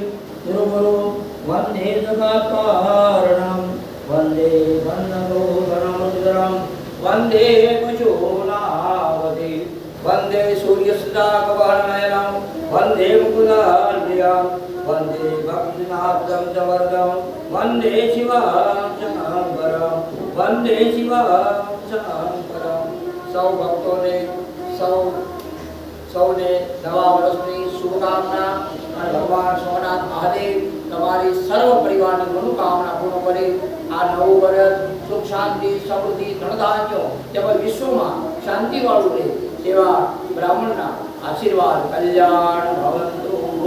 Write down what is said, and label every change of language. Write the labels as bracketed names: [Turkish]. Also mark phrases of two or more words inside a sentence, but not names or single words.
[Sanskrit] गुरुगुरु वन्दे जगत्कारणं वन्दे वन्दनोधरमोदरं वन्दे पशूनावति वन्दे सूर्यसुधाकवनयनं वन्दे मुकुलान्वितं वन्दे भक्तिनाथं च वरदं वन्दे शिवं शङ्करं वन्दे शिवं शङ्करं। [Gujarati] સૌ ભક્તોને સૌને નવા વર્ષની શુભકામના અને ભગવાન સોમનાથ મહાદેવ તમારી સર્વ પરિવારની મનોકામના પૂર્ણ કરે। આ નવું વર્ષ સુખ શાંતિ સમૃદ્ધિ ધનધાન્ય તેમજ વિશ્વમાં શાંતિવાળું રહે તેવા બ્રાહ્મણના આશીર્વાદ [Sanskrit] કલ્યાણ ભવંતુ।